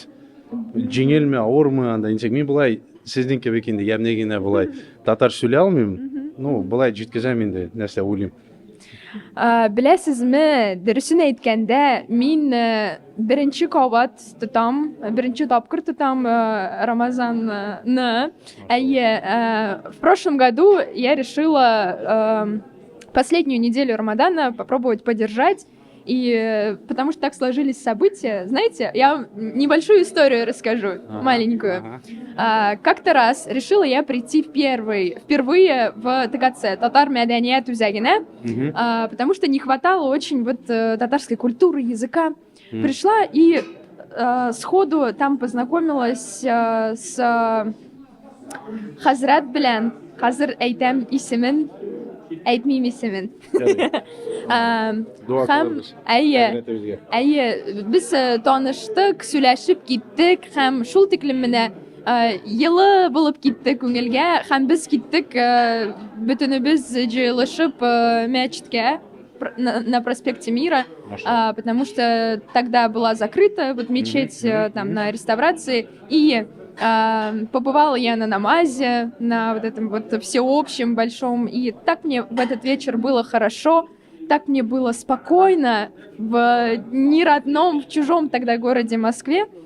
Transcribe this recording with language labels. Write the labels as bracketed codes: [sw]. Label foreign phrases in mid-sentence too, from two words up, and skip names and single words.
[tt] Җиңелме, авырмы, анда ничек? Мин булай сезнең кебек инде ямне генә булай татар сөйлә алмыйм. Ну, булай җиткезәм инде, нәрсә уйлыйм. Беләсезме, дөресен әйткәндә, мин беренче кабат тотам, беренче тапкыр тотам Рамазанны. Әйе, [ru] в прошлом году я решила последнюю неделю Рамадана попробовать поддержать. И потому что так сложились события, знаете, я вам небольшую историю расскажу, маленькую. Как-то раз решила я прийти впервые в ТКЦ, [tt] Татар Мәдәният үзәгенә, [ru] потому что не хватало очень вот татарской культуры, языка. Пришла и сходу там познакомилась с Хазрат белән. [tt] Хәзер әйтәм исемен. Әйтмим исемен. Һәм әйе, без таныштык, сөйләшеп киттек һәм шул тиклем менә йылы булып китте күңелгә һәм без киттек бөтенебез җыелышып мәчеткә [ru] на проспекте Мира, потому что тогда была закрыта вот мечеть там на реставрации, и Побывала я на намазе, на вот этом вот всеобщем большом, и так мне в этот вечер было хорошо, так мне было спокойно в неродном, в чужом тогда городе Москве.